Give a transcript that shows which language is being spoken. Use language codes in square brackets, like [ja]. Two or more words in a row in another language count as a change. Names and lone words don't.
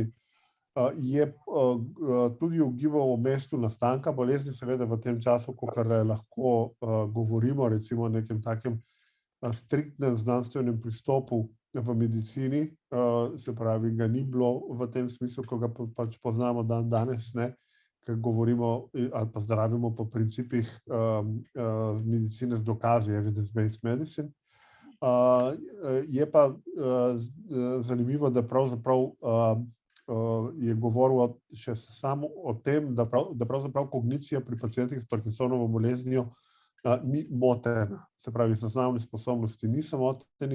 [sl] Je tudi ugibal o mestu nastanka bolezni, seveda v tem času, ko lahko govorimo recimo o nekem takem striktnem znanstvenem pristopu v medicini, se pravi, ga ni bilo v tem smislu, ko ga pač poznamo danes, ker govorimo ali pa zdravimo po principih medicine z dokazi, [en] evidence-based medicine. [sl] Je pa zanimivo, da pravzaprav je govoril še samo o tem, da pravzaprav kognicija pri pacientih s Parkinsonovo boleznijo ni motena, se pravi, zaznavne sposobnosti niso moteni.